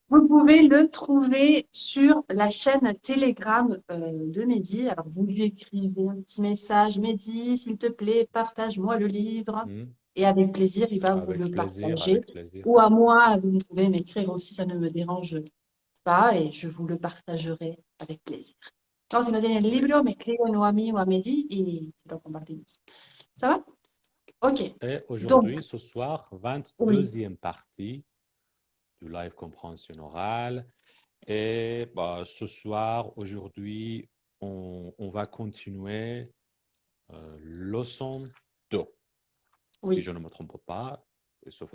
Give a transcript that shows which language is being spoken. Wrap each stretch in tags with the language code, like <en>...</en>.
<fr>Vous pouvez le trouver sur la chaîne Telegram de Mehdi. Alors, vous lui écrivez un petit message, Mehdi, s'il te plaît, partage-moi le livre. mhm. Et avec plaisir, il va vous le Avec plaisir, partager. avec plaisir. Ou à moi, vous pouvez m'écrire aussi, ça ne me dérange pas et je vous le partagerai avec plaisir.</fr> <es>No, si no tienen el</es> <fr>Oui.</fr> <es>libro, me escriben o a mí o a Mehdi y se lo compartimos.</es> <fr>Ça va? Ok. Et Donc, aujourd'hui, ce soir, oui, 22e partie du live compréhension orale. Et bah, ce soir, aujourd'hui, on va continuer leçon 2. Si oui, je ne me trompe pas, sauf</fr>